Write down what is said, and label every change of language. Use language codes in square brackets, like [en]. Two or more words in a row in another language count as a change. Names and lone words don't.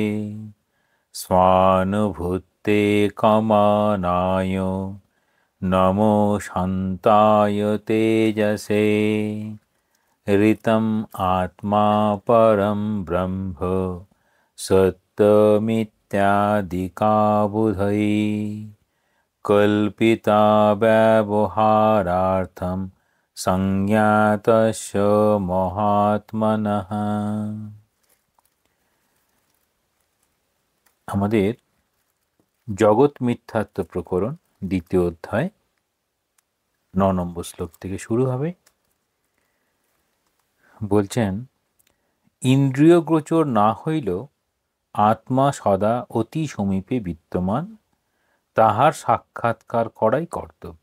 [sa] स्वानुभूते कमानाय नमो शान्ताय तेजसे ऋतम् आत्मा परं ब्रह्म सत्यमित्यादिकाबुधै कल्पिता व्यवहारार्थं संज्ञातस्य মহাত্মনः। [bn] আমাদের জগৎ মিথ্যাত্ব প্রকরণ দ্বিতীয় অধ্যায় 9 নম্বর শ্লোক থেকে শুরু হবে। বলছেন, ইন্দ্রিয় গোচর না হইলেও আত্মা সদা অতি সমীপে বিদ্যমান, তাহার সাক্ষাৎকার করাই কর্তব্য।